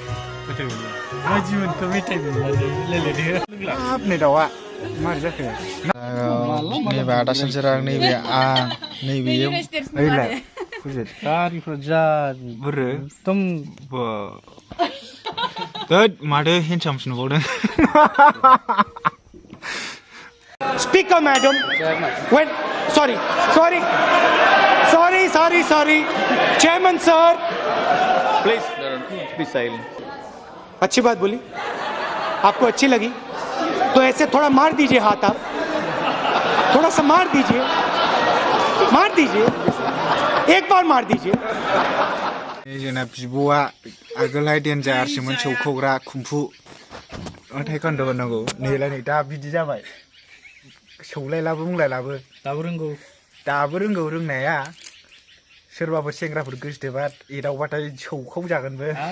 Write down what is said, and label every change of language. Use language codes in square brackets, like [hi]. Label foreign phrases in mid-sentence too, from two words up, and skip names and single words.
[brx] मेथाइ मोनबाय हाब नै दाउआ मारै जाखो नैबे आदा सानसेरां नैबे आं नैबेयो ओइलाय गारिफ्रा जा बोरो एकदम दोद माथो हेन्डसामसो नुबावदों [en] Speaker, madam. When? Sorry. Chairman, sir. Please, be silent. [hi] अच्छी बात बोली आपको अच्छी लगी तो ऐसे थोड़ा मार दीजिए हाथ आप थोड़ा सा मार दीजिए एक बार मार दीजिए [brx] जोंना बिब'आ आगोलहाय डेन्जारसोमोन सौखावग्रा खुम्फु अन्थाइ खोन्दो होनांगौ नैलाय नै दा बिदि जाबाय सौलायलाबो बुंलायलाबो दाबो रोंगौ रोंनाया सोरबाफोर सेंग्राफोर गोसोथोबा एदावबाथाय सौखाव जागोनबो